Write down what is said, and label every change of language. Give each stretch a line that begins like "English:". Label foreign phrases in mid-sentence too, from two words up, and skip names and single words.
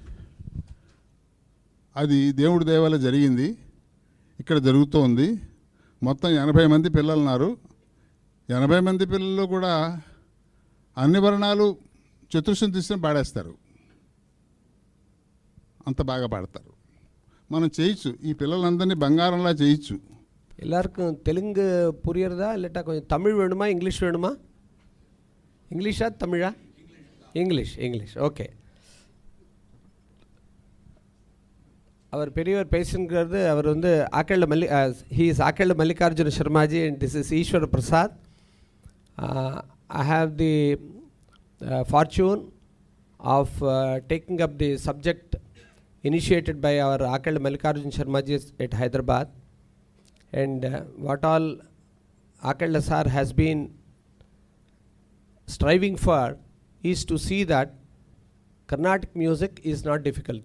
Telugu: అది దేవుడి దయ వల్ల జరిగింది, ఇక్కడ జరుగుతోంది. మొత్తం 80 మంది పిల్లలు ఉన్నారు. 80 మంది పిల్లలు కూడా అన్ని వర్ణాలు చతుర్శం తీసుకుని పాడేస్తారు. అంత బాగా పాడతారు. మనం చేయొచ్చు, ఈ పిల్లలందరినీ బంగారంలా చేయొచ్చు.
Tamil: எல்லாருக்கும் தெலுங்கு புரியறதா இல்லாட்டா கொஞ்சம் தமிழ் வேணுமா இங்கிலீஷ் வேணுமா? இங்கிலீஷா தமிழா?
English: English okay.
Tamil: அவர் பெரியவர் பேசுங்கிறது அவர் வந்து
English: he is Akella Mallikarjuna Sharmaji and this is Ishwara Prasad. I have the fortune of taking up the subject initiated by our Akella Mallikarjuna Sharmaji at Hyderabad, and what all Akella sir has been striving for is to see that Carnatic music is not difficult.